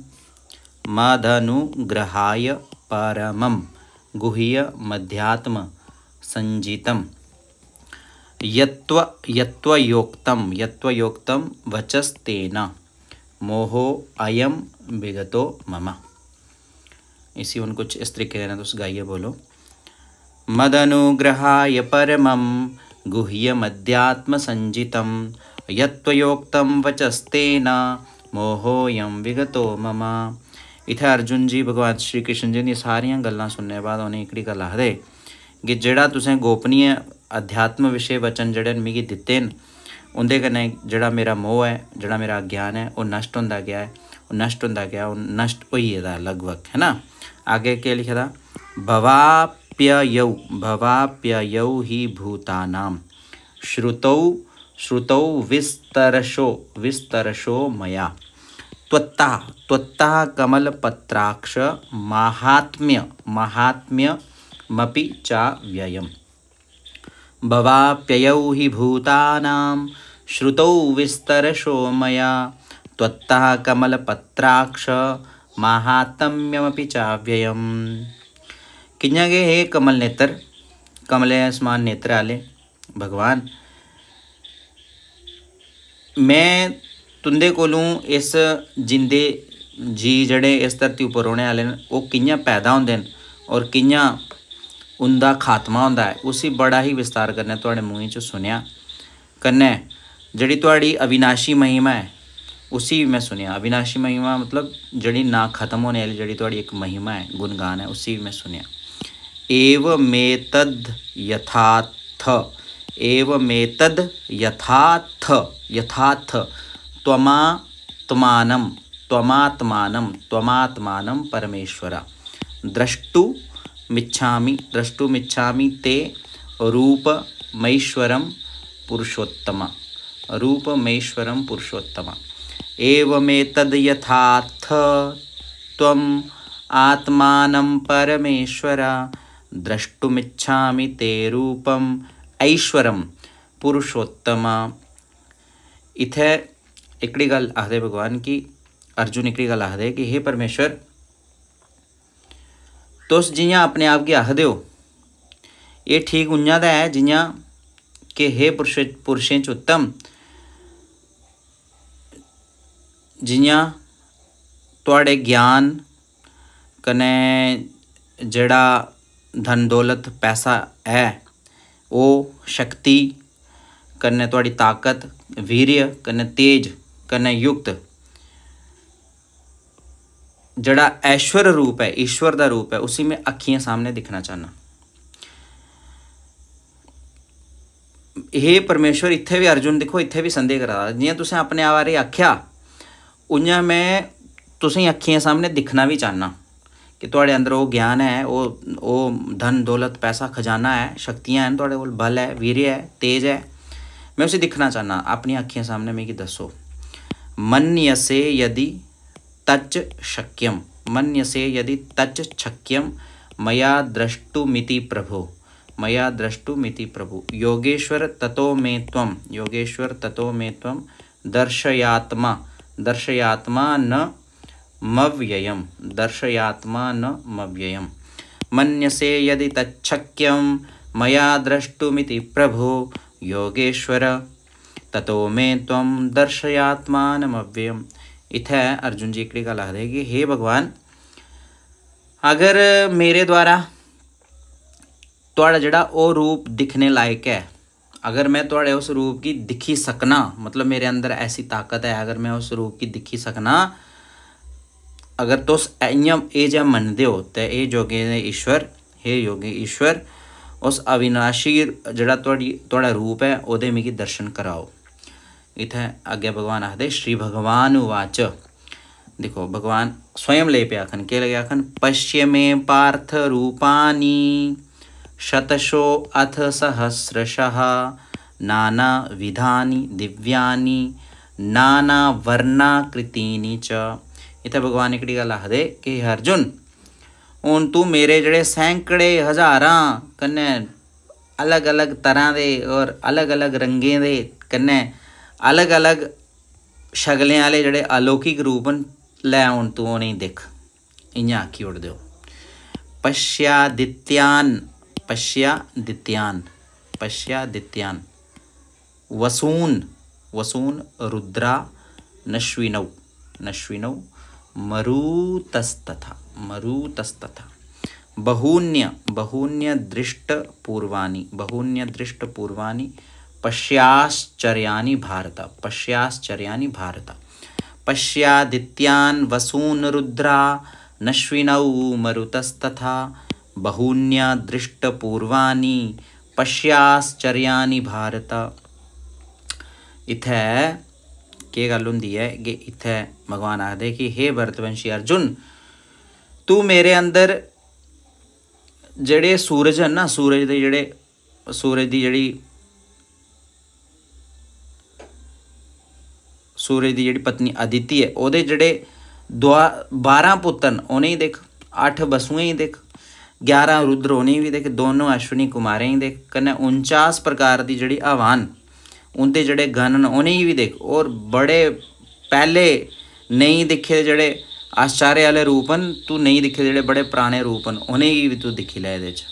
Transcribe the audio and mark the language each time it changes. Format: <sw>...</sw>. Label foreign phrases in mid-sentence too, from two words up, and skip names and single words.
<sa>मदनुग्रहाय परमं गुह्यमध्यात्मसञ्जितं यत्त्वयोक्तं वचस्तेन मोहो अयम विगतो मम।</sa> <hi>इसी उन कुछ इस तरीके कहना तो गाइए बोलो।</hi> <sa>मदनुग्रहाय परमं गुह्यमध्यात्मसञ्जितं यत्त्वयोक्तं वचस्तेन मोहोऽयं विगतो मम।</sa> <doi>इत्थे अर्जुन जी भगवान श्री कृष्ण जी दी सारियां गल्लां सुनने बाद उन्हें एकड़ी गल आखदे कि जेड़ा तुसें गोपनीय अध्यात्म विषय वचन जड़े मिगी दिते न उंदे कन्नै जेड़ा मेरा मोह है, जेड़ा मेरा अज्ञान है, वो नष्ट होंदा गया है, वो नष्ट होंदा गया, वो नष्ट होई गेदा लगभग, है ना।</doi> <hi>आगे क्या लिखा था?</hi> <sa>भवाप्ययौ ही भूतानां श्रुतौ विस्तरशो मया त्वत्तः कमलपत्राक्ष माहात्म्यमपि च व्ययम्। भवाप्ययौ हि भूतानां श्रुतौ विस्तरशो मया त्वत्तः कमलपत्राक्ष माहात्म्यमपि चाव्ययम्।</sa> <doi>कियां गए हे कमल नेत्र, कमले समान नेत्र आले भगवान, मैं तुंदे कोलों इस जिंदे जी जड़े इस धरती उपर रौहने आले न वो कियां पैदा होंदे न और कियां उनका खात्मा होंदा है, उसी बड़ा ही विस्तार करने तुहाडे मूँह चो सुनिया। कन्नै जिहड़ी तुहाडी अविनाशी महिमा है उसी भी मैं सुनिया। अविनाशी महिमा मतलब जिहड़ी ना खत्म होने वाली जिहड़ी तुहाडी एक महिमा है, गुणगान है, उसी भी मैं सुनिया।</doi> <sa>एवमेतद् यथार्थ त्वमात्मानं परमेश्वर द्रष्टुमिच्छामि ते रूपमैश्वरं पुरुषोत्तम। एवमेतद् यथार्थ त्वम् आत्मानं परमेश्वर द्रष्टुमिच्छामि ते रूपम ऐश्वरम पुरुषोत्तम।</sa> <doi>इथे एकड़ी गल आखदे भगवान की अर्जुन एकड़ी गल आखदे कि हे परमेश्वर, तुस जियां अपने आप गी आखदे हो ये ठीक उ'आं दा है जियां कि हे पुरुषें च उत्तम, जियां तुहाडे ज्ञान कन्नै जेड़ा धन दौलत पैसा है, वो शक्ति कन्नै तुहाडी ताकत, वीर्य कन्नै तेज कन्नै युक्त जड़ा ऐश्वर रूप है, ईश्वर का रूप है, उसी मैं अखियां सामने दिखना चाहना। हे परमेश्वर, इत्थे भी अर्जुन देखो, इत्थे भी संदेह करा जियां तुसें अपने आप बारे आख्या उ'आं मैं तुसें अखियां सामने दिखना भी चाहना कि तुहाडे अंदर वो ज्ञान है, वो धन दौलत पैसा खजाना है, शक्तियां हैं, तुहाडे कोल बल है, वीर्य है, तेज है, मैं उसे दिखना चाहना। अपनी अखियां सामने मिगी दसो।</doi> <sa>मन्यसे यदि तच्च शक्यम मया द्रष्टुमिति प्रभु योगेश्वर ततो मे त्वं दर्शयात्मा न मव्ययम्। मन्यसे यदि तच्छक्यं मया द्रष्टुमिति प्रभो योगेश्वर ततो मे त्वं दर्शयात्मानमव्ययम्।</sa> <doi>इत्थे अर्जुन जी एकड़ी गल आखदे कि हे भगवान, अगर मेरे द्वारा तुहाड़ा जेड़ा वो रूप दिखने लायक है, अगर मैं तुहाड़े उस रूप की दिखी सकना, मतलब मेरे अंदर ऐसी ताकत है, अगर मैं उस रूप की दिखी सकना, अगर तुस इ'यां एह् जेहा मनदे हो ते हे योगी ईश्वर उस अविनाशी जेड़ा तुहाड़ा रूप है ओहदे मिगी दर्शन कराओ। इत्थे अगे भगवान आखदे</doi> <sa>श्री भगवान उवाच।</sa> <doi>देखो भगवान स्वयं ले पे आखन, के लगे आखन?</doi> <sa>पश्य मे पार्थ रूपानी शतशो अथ सहस्रशः नानाविधानि दिव्यानि नानावर्णाकृतीनि च।</sa> <doi>इत्थे भगवान एकड़ी गल आखदे कि अर्जुन हुण तू मेरे जड़े सैकड़े हज़ारां कन्नै अलग अलग तरह दे और अलग अलग रंगें दे कन्नै अलग अलग शगलें आह्ले जड़े अलौकिक रूप न, लै हुण तू उ'नेंगी दिक्ख। इ'यां आखी ओड़दे हो।</doi> <sa>पश्यादित्यान वसून रुद्रा नश्विनौ मरुतस्तथा बहून्य दृष्टपूर्वानि पश्याश्चर्यानि भारत। पश्यादित्यान् वसून् रुद्रा नश्विनौ मरुतस्तथा बहून्य दृष्टपूर्वानि पश्याश्चर्यानि भारत।</sa> <doi>इत्थै केह् गल्ल होंदी है कि इत्थै भगवान आखदे कि हे भरतवंशी अर्जुन, तू मेरे अंदर जेह्ड़े सूरज न ना, सूरज दी जेह्ड़ी पत्नी अदिति है, ओह्दे जेह्ड़े 12 पुत्तर न उ'नेंगी दिक्ख, 8 बसुएं गी दिक्ख, 11 रुद्र उ'नेंगी भी दिक्ख, दोनों अश्विनी कुमारें गी दिक्ख, कन्नै 49 प्रकार दी जेह्ड़ी हवा न उं'दे जेह्ड़े गण न उ'नेंगी भी दिक्ख, और बड़े पैह्ले नेईं दिक्खे जेह्ड़े आश्चर्य आह्ले रूप न, तू नेईं दिक्खे जेह्ड़े बड़े पराने रूप न, उ'नेंगी भी तू दिक्खी लै एह्दे च।</doi>